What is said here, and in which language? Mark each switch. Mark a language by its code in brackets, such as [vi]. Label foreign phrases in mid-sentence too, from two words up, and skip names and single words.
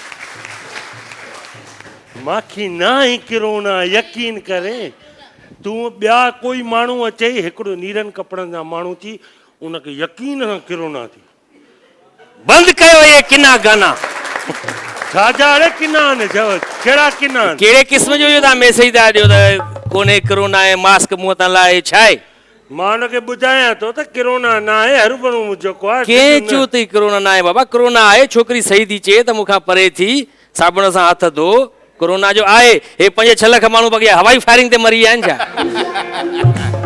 [sd] माखी ना ही कोरोना यकीन करे तू ॿिया कोई माण्हू अचे हिकिड़ो नीरनि कपिड़नि जा माण्हू थी उनखे यकीन सां कोरोना थी बंदि कयो ये किना गाना छाजा अड़े किना आहिनि चओ कहिड़ा किना आहिनि कहिड़े क़िस्म जो इहो तव्हां मैसेज था ॾियो त कोन्हे कोरोना आहे मास्क मुंहं तां लाहे छा आहे मां हुनखे ॿुधायां थो त कोरोना न आहे हरूभरू जेको आहे कंहिं चयो अथई कोरोना न आहे बाबा कोरोना आहे छोकिरी सही थी चए त मूंखां परे थी साबुण सां हथ धो कोरोना जो आहे हे 5-6 लख माण्हू बॻिया हवाई फायरिंग ते मरी विया आहिनि छा